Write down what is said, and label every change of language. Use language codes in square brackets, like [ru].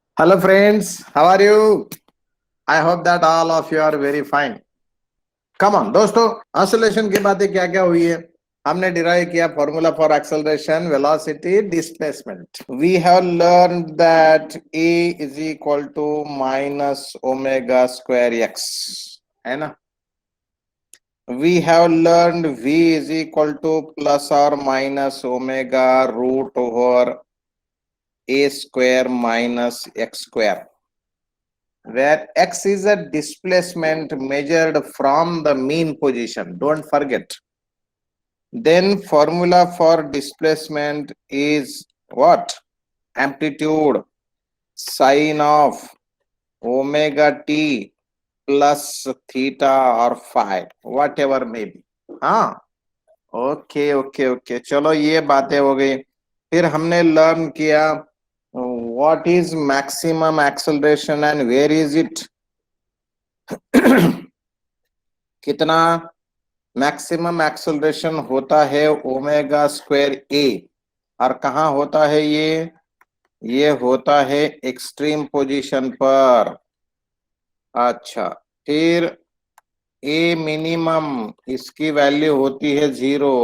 [en] Hello friends, how are you? I hope that all of you are very fine. Come on [hi] दोस्तों, oscillation की बातें क्या क्या हुई है? हमने डिराइव किया formula for acceleration, velocity, displacement. [en] We have learned that A is equal to minus omega square x, [hi] है ना? [en] We have learned V is equal to plus or minus omega root over A square minus x square, where x is a displacement measured from the mean position. Don't forget. Then formula for displacement is what? Amplitude sine of omega t plus theta or phi, whatever may be. [hi] हाँ, okay, चलो ये बातें हो गई. फिर हमने learn किया [en] what is maximum acceleration and where is it. [hi] कितना मैक्सिमम एक्सेलरेशन होता है ओमेगा स्क्वायर ए, और कहाँ होता है ये होता है एक्सट्रीम पोजीशन पर. अच्छा, फिर ए मिनिमम इसकी वैल्यू होती है 0.